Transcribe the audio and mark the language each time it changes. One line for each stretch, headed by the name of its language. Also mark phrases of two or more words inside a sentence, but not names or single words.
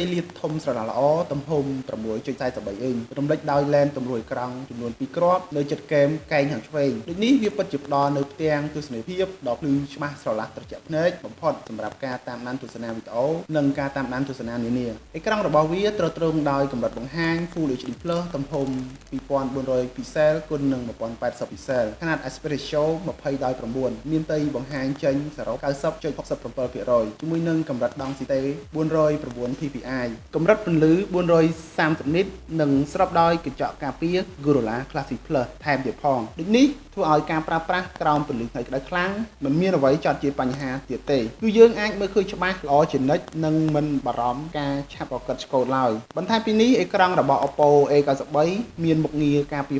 Khmer: លាបធំស្រឡះល្អទំហំ 6.43 អ៊ីនរំលេចដោយឡេនទម្រួយក្រង់ចំនួន2គ្រាប់នៅជិតគែមកែងខាងឆ្វេងដូចនេះវាពិតជាផ្ដល់នូវផ្ទាំងទស្សនីយភាពដ៏ភ្លឺច្បាស់ស្រឡះត្រជាក់ភ្នែកបំផុតសម្រាប់ការតាមដានទស្សនាវីដេអូនិងការតាមដានទស្សនានានាអេក្រង់របស់វាទ្រទ្រង់ដោយកម្រិតបង្ហាញ Full HD+ ទំហំ 2400 pixel គុណនឹង 1080 pixel ខនាត
English: aspect ratio
Khmer: 20:9 មានផ្ទៃបង្ហាញចេញសរុប 90.67% ជាមួយនឹងកម្រិតដង់ស៊ីតេ409 ppi កម្រិតពន្លឺ430 nit និងស្របដោយកញ្ចក់ការពារ Gorilla Classic Plus ថែមទៀតផងដូចនេះធ្វើឲ្យការប្រើប្រាស់ក្រោមពន្លឺថ្ងៃក្តៅខ្លាំងមិនមានអ្វីចោទជាបញ្ហាទៀតទេគឺយើងអាចមើលឃើញច្បាស់ល្អជានិច្ចនិងមិនបារម្ភការឆាប់រកឹតឆ្កូតឡើយបន្ថែមពីនេះអេក្រង់របស់ OPPO A93 មានមុខងារការពារ